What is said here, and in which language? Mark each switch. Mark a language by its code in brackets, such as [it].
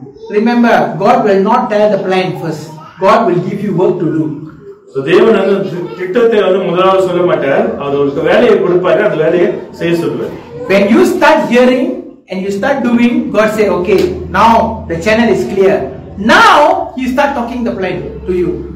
[en] Remember, God will not tell the plan first. God will give you work to do. [ta] So தேவன் வந்து திட்டத்தை வந்து முதலாவது சொல்ல மாட்டார், அவர் ஒரு வேலையை கொடுப்பாரு, அந்த வேலையை செய்ய சொல்லுவார். [en] When you start hearing and you start doing, God say, okay, now the channel is clear. Now He start talking the plan to you.